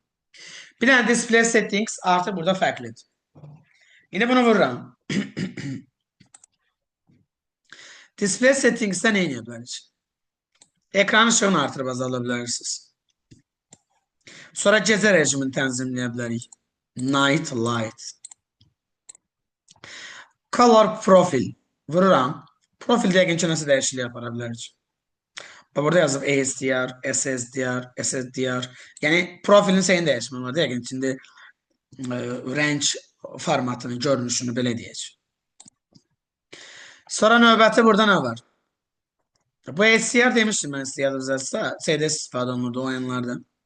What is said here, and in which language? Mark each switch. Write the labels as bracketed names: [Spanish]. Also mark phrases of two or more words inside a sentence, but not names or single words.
[Azerbaijani] Bir dənə [English] display settings [Azerbaijani] artıq burada fərqlidir. Yine bunu vururam. [English] Display settings'də [Azerbaijani] nə edə bilərik? Ekran ışığını artırıb azalda bilərsiniz. Sonra gecə rejimini tənzimləyə bilərik. [English] Night light. [Azerbaijani] Color profil. Vururam. Profildə yəqin ki, nəsə dəyişiklik yapara bilərik. Burada yazıb ASDR, SSDR, SSDR. Yəni profilin şeyini dəyişmə var. Yəqin içində range formatını, görünüşünü belə deyək. Sonra növbəti burada nə var? Bu SDR demişdim mən sizə yadınızdasa, CD istifadə olunurdu oyunlarda.